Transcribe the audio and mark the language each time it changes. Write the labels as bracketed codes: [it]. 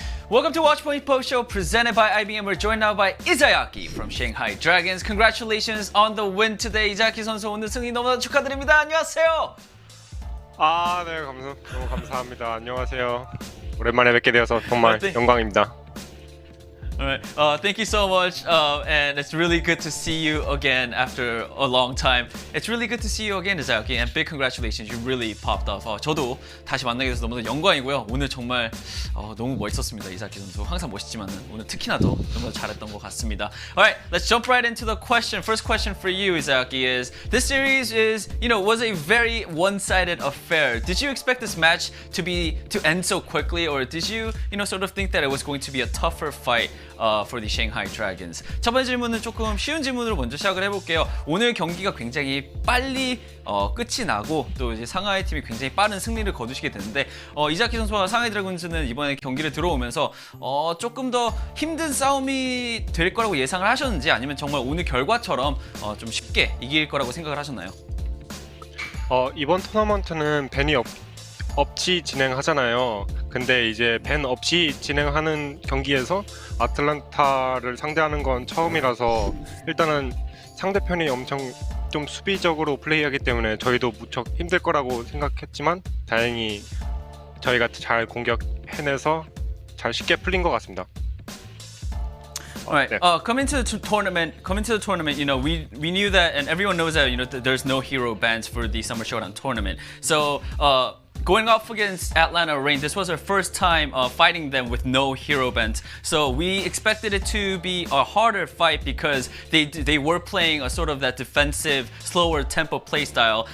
[en] Welcome to Watchpoint Post Show presented by IBM. We're joined now by Izayaki from Shanghai Dragons. Congratulations on the win today. [ko] 이자야키 선수 오늘 승리 너무나 축하드립니다. 안녕하세요. 네, 너무 감사합니다. 안녕하세요. 오랜만에 뵙게 되어서 정말 영광입니다. [en] Alright, thank you so much, and it's really good to see you again after a long time. It's really good to see you again, Izayaki, and big congratulations. You really popped off. [ko] 저도 다시 만나게 돼서 너무나 영광이고요. 오늘 정말 너무 멋있었습니다, 이자야키 선수. 항상 멋있지만은 오늘 특히나 더 너무 잘했던 것 같습니다. [en] Alright, let's jump right into the question. First question for you, Izayaki, is this series was a very one-sided affair. Did you expect this match to end so quickly, or did you sort of think that it was going to be a tougher fight? For the Shanghai Dragons. [ko] 첫 번째 질문은 조금 쉬운 질문으로 먼저 시작을 해볼게요. 오늘 경기가 굉장히 빨리 끝이 나고 또 이제 상하이 팀이 굉장히 빠른 승리를 거두시게 되는데 이자키 선수와 상하이 드래곤즈는 이번에 경기를 들어오면서 조금 더 힘든 싸움이 될 거라고 예상을 하셨는지 아니면 정말 오늘 결과처럼 좀 쉽게 이길 거라고 생각을 하셨나요? 이번 토너먼트는 밴이 없이 진행하잖아요. 근데 이제 밴 없이 진행하는 경기에서 아틀란타를 상대하는 건 처음이라서 일단은 상대편이 엄청 좀 수비적으로 플레이하기 때문에 저희도 무척 힘들 거라고 생각했지만 다행히 저희가 잘 공격 해내서 잘 쉽게 풀린 것 같습니다. [en] Alright, coming to the tournament, we knew that, and everyone knows that there's no hero bans for the Summer Showdown Tournament. So going up against Atlanta Reign, this was our first time fighting them with no hero bans. So we expected it to be a harder fight because they were playing a sort of that defensive, slower tempo play style.